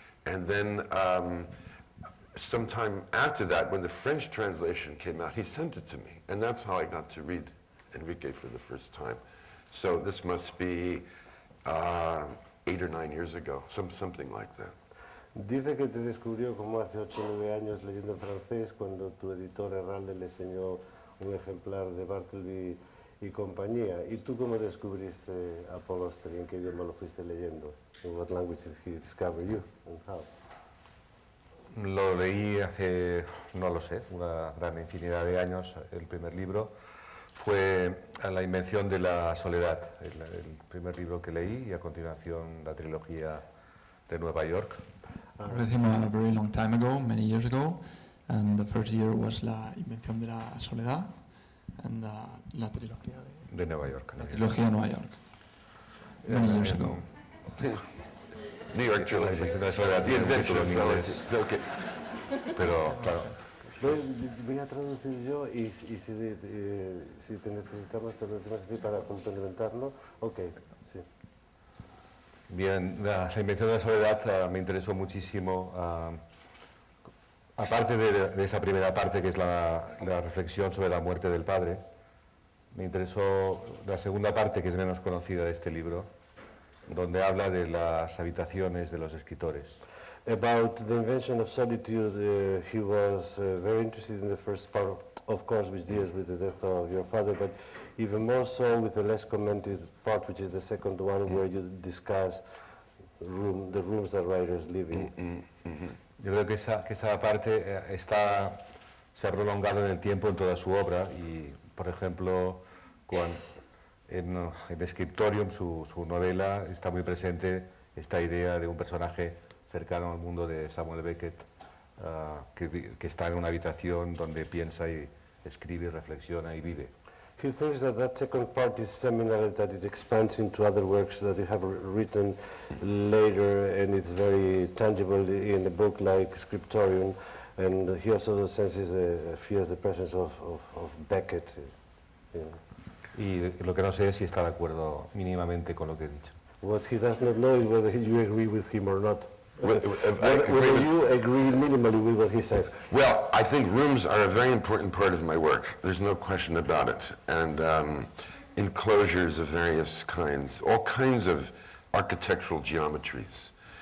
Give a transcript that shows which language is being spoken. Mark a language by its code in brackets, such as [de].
[en] And then sometime after that, when the French translation came out, he sent it to me. And that's how I got to read Enrique for the first time. So this must be 8 or 9 years ago, something like that. [es] Dice que te descubrió como hace 8 o 9 años leyendo en francés, cuando tu editor Herralde le enseñó un ejemplar de Bartleby y compañía. ¿Y tú cómo descubriste a Paul Auster? ¿En qué idioma lo fuiste leyendo? In what language did he discover you and how? Lo leí hace, no lo sé, una gran infinidad de años. El primer libro fue La invención de la soledad, el primer libro que leí, y a continuación la trilogía de Nueva York. [en] I read him a very long time ago, many years ago, and the first year was La invención de la soledad and la trilogía [es] de Nueva York. La trilogía de Nueva York, [en] many years ago. New York Trilogy. [es] La invención de la soledad tiene un título en inglés, pero claro. Voy a traducir yo y si te necesitamos te lo decimos así para complementarlo. Ok, sí. Bien, la invención de la soledad me interesó muchísimo, aparte de esa primera parte que es la reflexión sobre la muerte del padre. Me interesó la segunda parte, que es menos conocida de este libro, donde habla de las habitaciones de los escritores. [en] About the invention of solitude, he was very interested in the first part, of course, which deals with the death of your father, but even more so with the less commented part, which is the second one, where you discuss the rooms that writers live in. [es] Yo creo que esa parte se ha prolongado en el tiempo en toda su obra y, por ejemplo, en Scriptorium, su novela, está muy presente esta idea de un personaje cercano al mundo de Samuel Beckett, que está en una habitación donde piensa y escribe, reflexiona y vive. [en] He thinks that second part is seminal, that it expands into other works that you have written later, and it's very tangible in a book like Scriptorium, and he also feels the presence of Beckett. [es] Y lo que no sé es si está de acuerdo mínimamente con lo que he dicho. [en] What he does not know is whether you agree with him or not. Whether you agree minimally with what he says. Well, I think rooms are a very important part of my work. There's no question about it. And enclosures of various kinds, all kinds of architectural geometries.